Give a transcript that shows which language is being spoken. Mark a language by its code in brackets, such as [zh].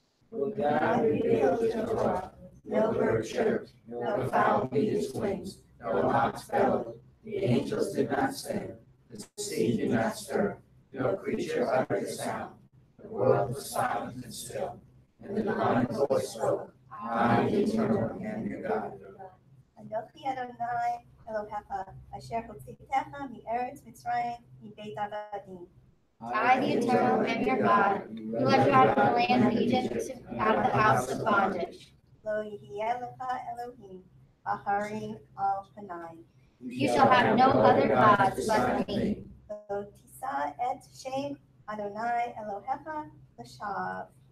[en] Will God reveal to Noah, no bird chirped, no fowl beat its wings, no ox bellowed, the angels did not sing, the sea did not stir, no creature uttered a sound. The world was silent and still, and the divine voice spoke, I, the eternal, am your God. [he] אנוכי אדוני אלוהיך, אשר הוצאתך מארץ מצרים, מבית עבדים. [en] I, the Eternal, am your God, who led you out of the land of Egypt, out of the house of bondage. [he] לא יהיה לך אלוהים אחרים על פניי. [en] You shall have no other gods but me. [he] לא תישא את שם אדוני אלוהיך לשווא.